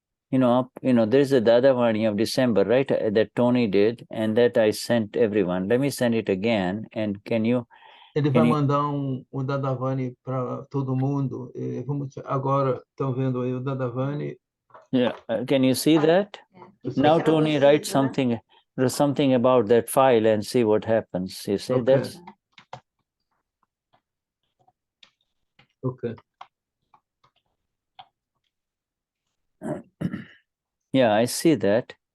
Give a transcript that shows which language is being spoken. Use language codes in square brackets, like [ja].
[en] There's a Dadavani of December, right? That Tony did, and that I sent everyone. Let me send it again. And can you? [pt] Ele vai mandar o Dadavani para todo mundo. Agora estão vendo aí o Dadavani. [en] Yeah, can you see that? Now, Tony, write something about that file and see what happens. You see, Okay. Yeah, I see that.